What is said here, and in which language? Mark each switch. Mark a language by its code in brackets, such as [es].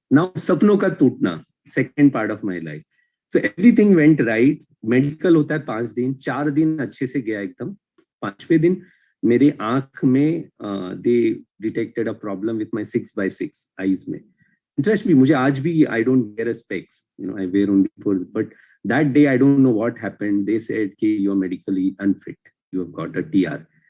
[en] Now, [hi] sapno ka tutna, [en] second part of my life. So everything went right. [hi] Medical होता है 5 दिन, 4 दिन अच्छे से गया एकदम. 5वें दिन मेरे आंख में [en] they detected a problem with my 6/6 eyes में. Trust me, [hi] मुझे आज भी [en] I don't wear a specs. I wear only 4. But that day I don't know what happened. They said कि you are medically unfit. You have got a TR.